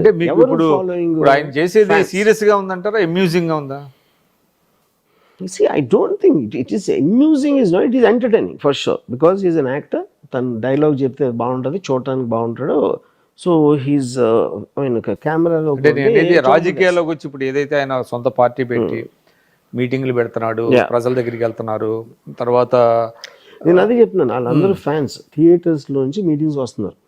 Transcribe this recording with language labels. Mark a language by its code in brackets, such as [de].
[te] అంటే మీకు ఇప్పుడు ఆయన చేసేది సీరియస్ గా ఉందంటారా, అమ్యూజింగ్ గా ఉందా? [en] See, I don't think it is amusing, is not, it is entertaining for sure because he is an actor. [te] తన డైలాగ్ చెప్తే బాగుంటుంది, చూడటానికి బాగుంటాడు. [en] so he's I mean కెమెరాలో [te] రాజకీయాల్లోకి వచ్చి ఇప్పుడు ఏదైతే ఆయన సొంత పార్టీ పెట్టి మీటింగ్లు పెడుతున్నాడు, ప్రజల దగ్గరికి వెళ్తున్నారు, తర్వాత నేను అదే చెప్తున్నాను వాళ్ళందరూ ఫ్యాన్స్ థియేటర్స్ లోంచి మీటింగ్స్ వస్తున్నారు.